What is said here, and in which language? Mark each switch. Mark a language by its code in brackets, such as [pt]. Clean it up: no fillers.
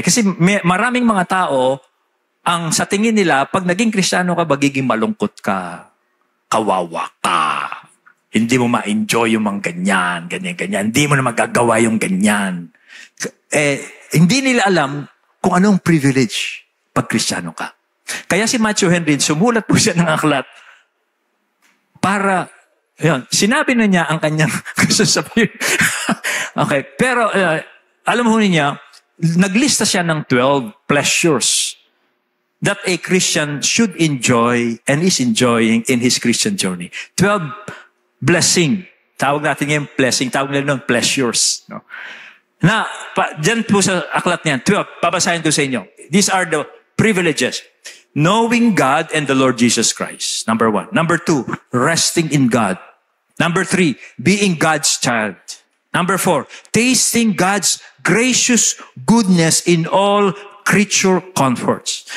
[tl] Kasi maraming mga tao, ang sa tingin nila, pag naging Kristiyano ka, magiging malungkot ka, kawawa ka, hindi mo ma-enjoy yung mga ganyan, hindi mo na magagawa yung ganyan. Hindi nila alam kung anong privilege pag Kristiyano ka. Kaya si Matthew Henry, sumulat po siya ng aklat para, yun, sinabi na niya ang kanyang gusto sabihin. [en] Okay, [tl] pero alam mo niya, naglista siya ng [en] 12 pleasures that a Christian should enjoy and is enjoying in his Christian journey. [tl] 12 blessing. Tawag natin ngayon blessing, tawag natin ng pleasures. No? Na, dyan po sa aklat niyan, 12, babasahin ko sa inyo. [en] These are the privileges. Knowing God and the Lord Jesus Christ. Number 1. Number 2, resting in God. Number 3, being God's child. Number 4, tasting God's gracious goodness in all creature comforts.